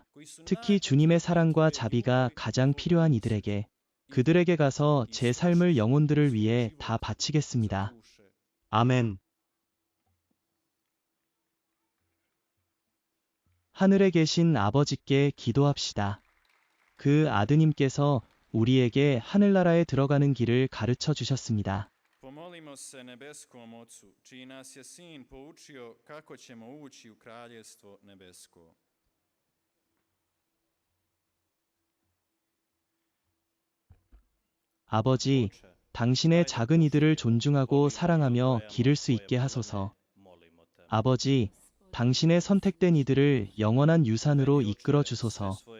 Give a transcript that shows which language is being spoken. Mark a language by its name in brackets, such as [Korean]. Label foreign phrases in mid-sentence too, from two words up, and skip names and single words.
[Korean] 특히 주님의 사랑과 자비가 가장 필요한 이들에게, 그들에게 가서 제 삶을 영혼들을 위해 다 바치겠습니다. 아멘. 하늘에 계신 아버지께 기도합시다. 그 아드님께서 우리에게 하늘나라에 들어가는 길을 가르쳐 주셨습니다. [Croatian] Pomolimo se nebeskom Ocu, čiji nas je Sin poučio kako ćemo ući u Kraljevstvo nebesko. [Korean] 아버지, 당신의 작은 이들을 존중하고 사랑하며 기를 수 있게 하소서. 아버지, 당신의 선택된 이들을 영원한 유산으로 이끌어 주소서.